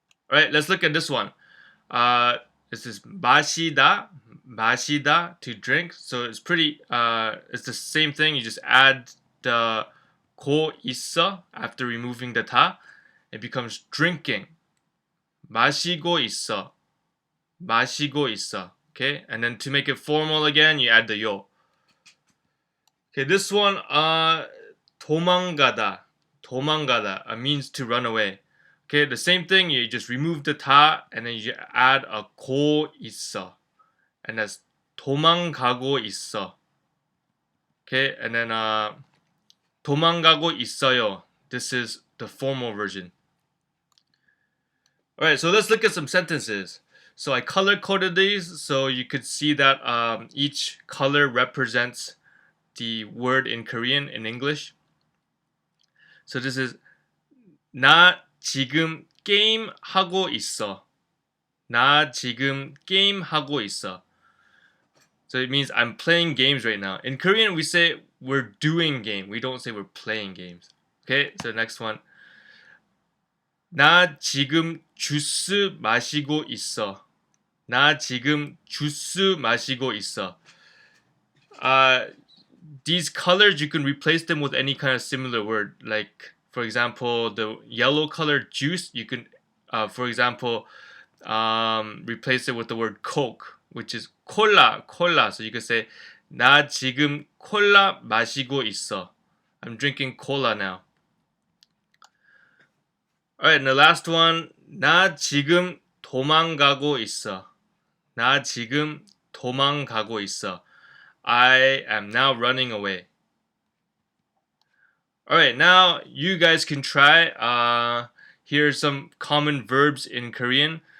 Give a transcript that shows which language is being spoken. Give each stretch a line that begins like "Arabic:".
English: Alright, let's look at this one. This is
Korean: 마시다, 마시다,
English: to drink. So it's pretty, it's the same thing. You just add the 고있어 after removing the 다. It becomes drinking.
Korean: 마시고있어, 마시고있어.
English: Okay, and then to make it formal again, you add the yo. Okay, this one,
Korean: 도망가다, 도망가다
English: means to run away. Okay, the same thing, you just remove the 다 and then you add a 고있어, and that's
Korean: 도망가고있어. Okay, and then 도망가고있어요.
English: This is the formal version. Alright, so let's look at some sentences. So I color coded these so you could see that each color represents the word in Korean in English. So this is
Korean: 나 지금 게임 하고 있어. 나 지금 게임 하고 있어.
English: So it means I'm playing games right now. In Korean we say we're doing game. We don't say we're playing games. Okay, so the next one.
Korean: 나 지금 주스 마시고 있어. 나 지금 주스 마시고 있어.
English: These colors, you can replace them with any kind of similar word. Like, for example, the yellow color juice, you can, for example, replace it with the word Coke, which is
Korean: 콜라, 콜라.
English: So you could say,
Korean: 나 지금 콜라 마시고 있어.
English: I'm drinking cola now. Alright, and the last one,
Korean: 나 지금 도망가고 있어. 나 지금 도망가고 있어.
English: I am now running away. Alright, now you guys can try. Here are some common verbs in Korean.